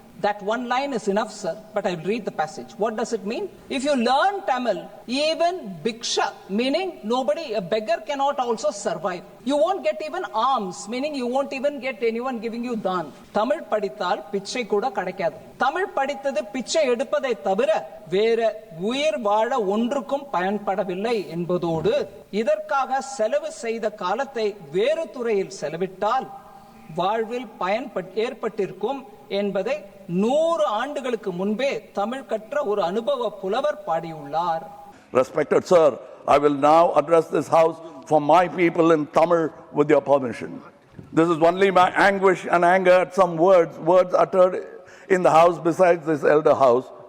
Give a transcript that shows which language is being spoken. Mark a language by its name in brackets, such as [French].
[English] That one line is enough, sir, but I'll read the passage. What does it mean? If you learn Tamil, even bhiksha, meaning a beggar cannot also survive. You won't get even alms, meaning you won't even get anyone giving you dhan. [Tamil] Tamil படித்தால் பிச்சை கூட கிடைக்காது. தமிழ் படித்தது பிச்சை எடுப்பதை தவிர வேற உயிர் வாழ ஒன்றுக்கும் பயன்படவில்லை என்பதோடு இதற்காக செலவு செய்த காலத்தை வேறு துறையில் செலவிட்டால் வாழ்வில் பயன் ஏற்பட்டிருக்கும் என்பதை 100 ஆண்டுகளுக்கு முன்பே தமிழ் கற்ற ஒரு அனுபவ புலவர் பாடியுள்ளார். [English] Respected sir, I will now address this house for my people in Tamil with your permission. This is only my anguish and anger at some words uttered in the house besides this elder house.